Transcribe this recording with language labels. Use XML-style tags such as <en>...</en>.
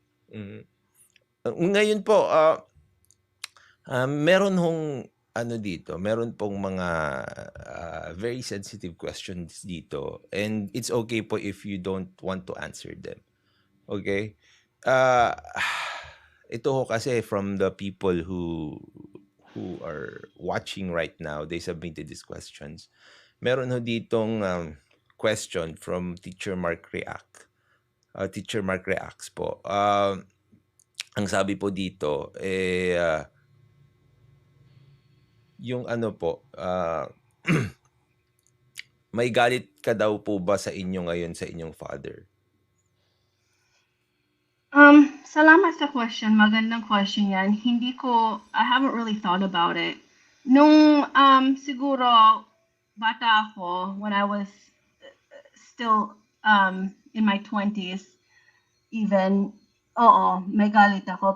<en>Mm.</en> <tl>Ngayon po, meron hong ano dito, meron pong mga</tl> <en>very sensitive questions dito and it's okay po if you don't want to answer them. Okay? Uh,</en> <tl>ito ho kasi</tl> <en>from the people who are watching right now, they submitted these questions.</en> <tl>Meron ho ditong question from Teacher Mark React. Teacher Mark Reacts po. Ang sabi po dito, yung ano po, may galit ka daw po ba sa inyo ngayon sa inyong father? Salamat sa question. Magandang question yan.</tl> <en>I haven't really thought about it.</en> <tl>Nung siguro bata ako,</tl> <en>when I was still in my 20s, even,</en> <tl>oo, may galit ako.</tl>